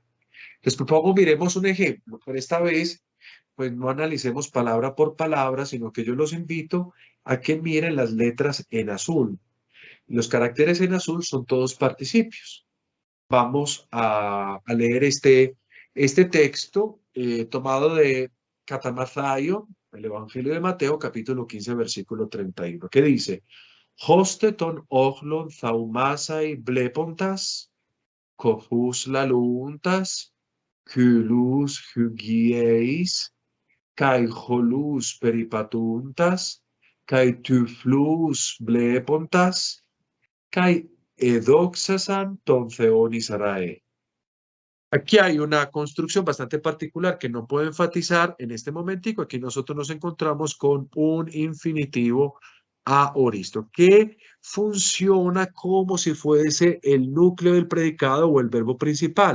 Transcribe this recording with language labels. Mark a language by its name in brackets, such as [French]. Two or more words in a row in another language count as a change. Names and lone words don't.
[Spanish] Les propongo, miremos un ejemplo, pero esta vez, pues no analicemos palabra por palabra, sino que yo los invito a que miren las letras en azul. Los caracteres en azul son todos participios. Vamos a leer este texto tomado de Catamathayo, el Evangelio de Mateo, capítulo 15, versículo 31, que dice: [Greek] ὥστε τὸν ὄχλον θαυμάσαι βλέποντας κωφοὺς λαλοῦντας κυλλοὺς ὑγιεῖς καὶ χωλοὺς περιπατοῦντας καὶ τυφλοὺς βλέποντας καὶ ἐδόξασαν τὸν θεὸν Ἰσραήλ. [Spanish] Aquí hay una construcción bastante particular que no puedo enfatizar en este momentico. Aquí nosotros nos encontramos con un infinitivo aoristo que funciona como si fuese el núcleo del predicado o el verbo principal.